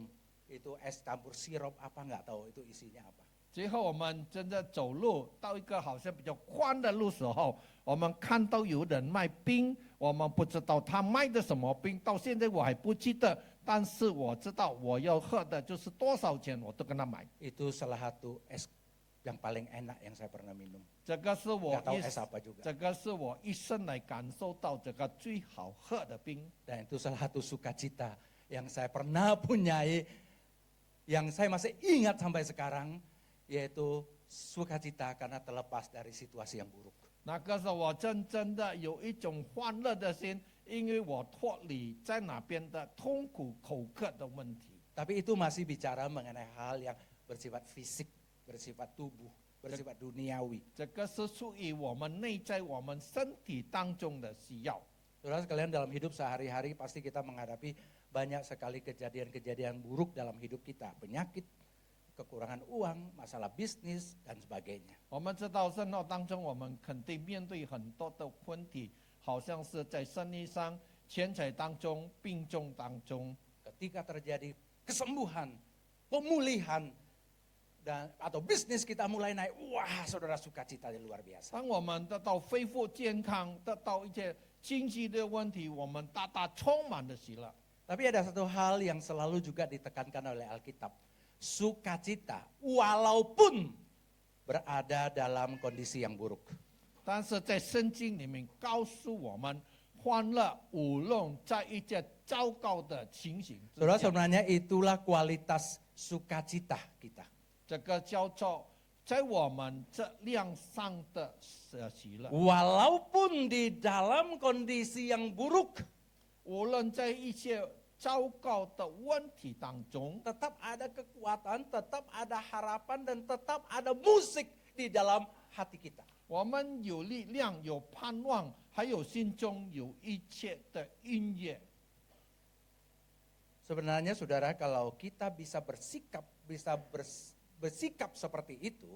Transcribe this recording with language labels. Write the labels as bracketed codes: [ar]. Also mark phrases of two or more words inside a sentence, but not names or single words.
[id] Itu es campur sirup apa nggak tahu itu isinya apa. [zh] 最后我们真的走路到一个好像比较宽的路时候，我们看到有人卖冰，我们不知道他卖的什么冰，到现在我还不记得，但是我知道我要喝的就是多少钱我都跟他买。 [id] Itu salah satu es yang paling enak yang saya pernah minum. [zh] 这个是我 [id] Nggak tahu es apa juga. [zh] 这个是我一生来感受到这个最好喝的冰。 [id] Dan itu salah satu sukacita yang saya pernah punyai, yang saya masih ingat sampai sekarang, yaitu sukacita karena terlepas dari situasi yang buruk. [zh] 那个时候我真的有一种欢乐的心，因为我脱离在那边的痛苦口渴的问题。 [id] Tapi itu masih bicara mengenai hal yang bersifat fisik, bersifat tubuh, bersifat duniawi. [zh] 这个是属于我们内在我们身体当中的需要。 [id] Saudara sekalian, dalam hidup sehari-hari pasti kita menghadapi banyak sekali kejadian-kejadian buruk dalam hidup kita. Penyakit, kekurangan uang, masalah bisnis, dan sebagainya. [zh] 我们知道生活当中，我们肯定面对很多的问题，好像是在生意上、钱财当中、病重当中。 [id] Ketika terjadi kesembuhan, pemulihan, atau bisnis kita mulai naik, wah saudara sukacita yang luar biasa. [zh] 当我们得到恢复健康，得到一些经济的问题，我们大大充满了喜乐。 [id] Tapi ada satu hal yang selalu juga ditekankan oleh Alkitab. Sukacita walaupun berada dalam kondisi yang buruk. [zh] 但是在圣经里面告诉我们，欢乐无论在一些糟糕的情形之 [id] Saudara, [zh] 下， [id] sebenarnya itulah kualitas sukacita kita. [zh] 这个叫做在我们这量上的喜乐。 [id] Walaupun di dalam kondisi yang buruk, [zh] 无论在一些糟糕的问题当中， [id] tetap ada kekuatan, tetap ada harapan, dan tetap ada musik di dalam hati kita. [zh] 我们有力量、有盼望，还有心中有一切的音乐。 [id] Sebenarnya saudara, kalau kita bisa bersikap seperti itu,